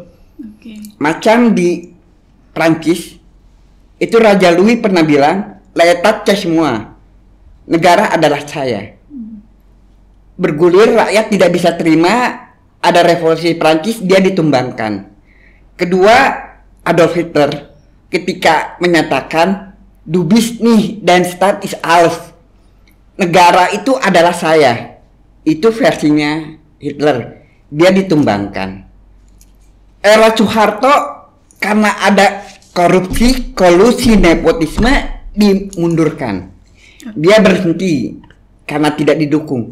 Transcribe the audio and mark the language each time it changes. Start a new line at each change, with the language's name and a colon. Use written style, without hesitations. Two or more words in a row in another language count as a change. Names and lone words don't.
Indonesian: Macam di Prancis, itu Raja Louis pernah bilang,
French: l'État c'est moi,
Indonesian: negara adalah saya. Bergulir, rakyat tidak bisa terima, ada revolusi Prancis, dia ditumbangkan. Kedua, Adolf Hitler ketika menyatakan
German: du bist nicht, dein Staat ist alles,
Indonesian: negara itu adalah saya. Itu versinya Hitler, dia ditumbangkan. Era Soeharto karena ada korupsi, kolusi, nepotisme, dimundurkan. Dia berhenti karena tidak didukung.